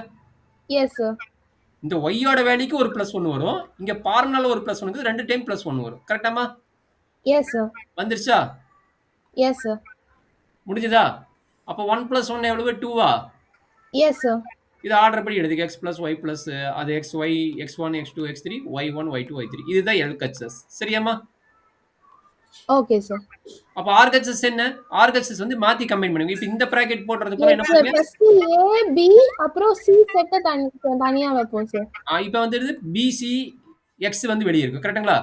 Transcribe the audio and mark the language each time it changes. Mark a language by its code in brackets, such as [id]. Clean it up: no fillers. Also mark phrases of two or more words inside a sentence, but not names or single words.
[en] Yes, sir. [ta] இந்த y ஓட வேல்யூக்கு ஒரு பிளஸ் 1 வரும். இங்க பார்முலால ஒரு பிளஸ் 1 இருக்குது. 2 [en] time plus [ta] 1 வரும். கரெக்ட்டாமா? [en] Yes, sir. [ta] வந்துருச்சா? [en] Yes, sir. [ta] முடிஞ்சதா? அப்ப 1 பிளஸ் 1 எவ்வளவு? 2வா? [en] Yes, sir. [ta] இது ஆர்டர் படி எழுதுங்க. [en] x plus y plus அது xy, x1, x2, x3, y1, y2, y3. [ta] இதுதான் LHS. சரியாம்மா? [en] Okay, sir. [ta] அப்ப RHS என்ன? RHS வந்து மாத்தி கம்பைன் பண்ணுங்க. இப்ப இந்த பிராக்கெட் போடுறதுக்கு [en] Yes, [ta] என்ன [en] sir. [ta] பண்ணுங்க? First A, B, அப்புறம் C செட்ட தனியா வைப்போம், sir. இப்ப வந்துருது BC X வந்து வெளிய இருக்கு. கரெக்ட்டுங்களா?